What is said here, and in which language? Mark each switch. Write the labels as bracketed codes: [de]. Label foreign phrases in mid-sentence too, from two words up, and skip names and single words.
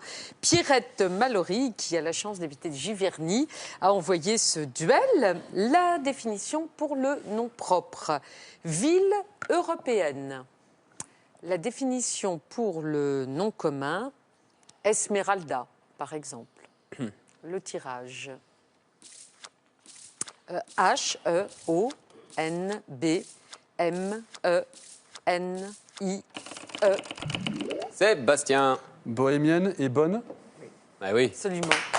[fr] Pierrette Mallory, qui a la chance d'habiter Giverny, a envoyé ce duel. La définition pour le nom propre. Ville européenne. La définition pour le nom commun, Esmeralda, par exemple. Le tirage. H-E-O-N-B-M-E-N-I-E. Sébastien. Bohémienne et bonne. Ah oui. Absolument.